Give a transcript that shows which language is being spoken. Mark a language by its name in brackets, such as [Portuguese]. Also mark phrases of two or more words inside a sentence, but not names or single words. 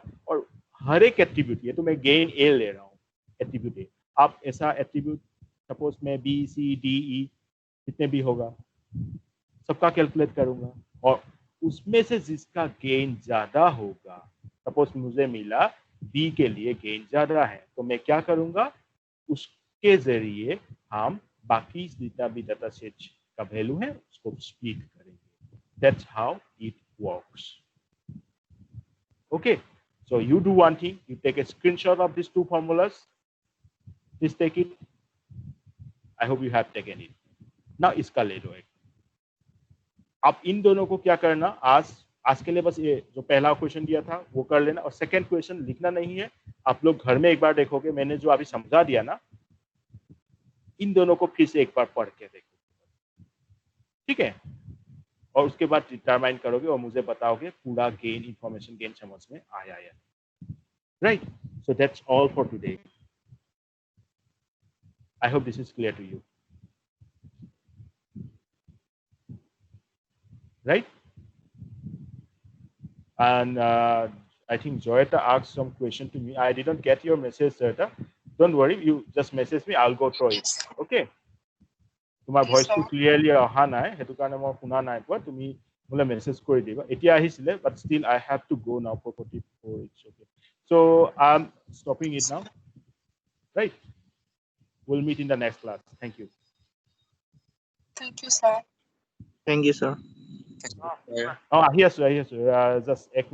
[Hindi] और हर एक एट्रीब्यूट, ये तो मैं गेन ए ले रहा हूँ एट्रीब्यूट ए, आप ऐसा एट्रीब्यूट सपोज मैं बी सी डी ई जितने भी होगा सबका कैलकुलेट करूंगा और उसमें से जिसका गेन ज्यादा होगा, सपोज मुझे मिला बी के लिए गेन ज्यादा है, तो मैं क्या करूंगा, उसके जरिए हम बाकी जितना भी [English] data set [Hindi] का वैल्यू है उसको स्प्लिट करेंगे. [English] That's how it works. Okay, so you do one thing, you take a screenshot of these two formulas. Please take it. I hope you have taken it. [Hindi] Now इसका ले लो एक. अब इन दोनों को क्या करना, आज के लिए बस ये जो पहला क्वेश्चन दिया था वो कर लेना और [English] second question [Hindi] लिखना नहीं है. आप लोग घर में एक बार देखोगे, मैंने जो अभी समझा दिया ना, इन दोनों को फिर से एक बार पढ़ के देखो, ठीक है? और उसके बाद डिटरमाइन करोगे और मुझे बताओगे पूरा गेन [English] information gain [Hindi] समझ में आया या नहीं. [English] Right, so that's all for today. I hope this is clear to you. Right? And I think Joyata asked some question to me. I didn't get your message, Joyata. Don't worry, you just message me, I'll go through it. Okay? [Assamese] তোমাৰ ভয়েসটো ক্লিয়াৰলি অহা নাই, সেইটো কাৰণে মই শুনা নাই পোৱা. তুমি মোলে মেছেজ কৰি দিবা. এতিয়া আহিছিলে, [English] but still I have to go now for 44. It's okay. So I'm stopping it now. Right? We'll meet in the next class. Thank you. Thank you, sir. Thank you, sir. [Assamese] আহি আছো. [English] Just 1 minute.